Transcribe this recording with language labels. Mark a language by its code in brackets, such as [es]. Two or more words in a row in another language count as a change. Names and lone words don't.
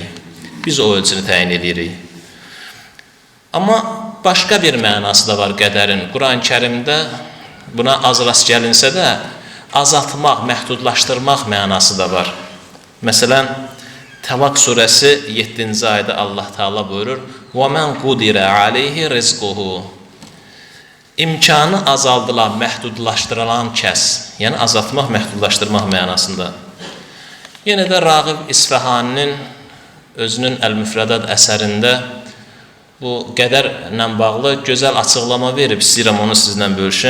[az] Biz o ölçünü təyin edirik. Amma başqa bir mənası da var qədərin. Quran-Kərimdə buna az rast gəlinsə də, azaltmaq, məhdudlaşdırmaq mənası da var. Məsələn, Təlaq surəsi 7-ci ayədə Allah Taala buyurur: [ar] وَمَنْ قُدِرَ عَلَيْهِ رِزْقُهُ. [az] İmkanı azaldılan, məhdudlaşdırılan kəs, yəni azaltmaq, məhdudlaşdırmaq mənasında. Yenə də Rağib İsfahaninin özünün Əl-Müfrədat əsərində bu qədərlə bağlı gözəl açıqlama verib, istəyirəm onu sizlə bölüşüm.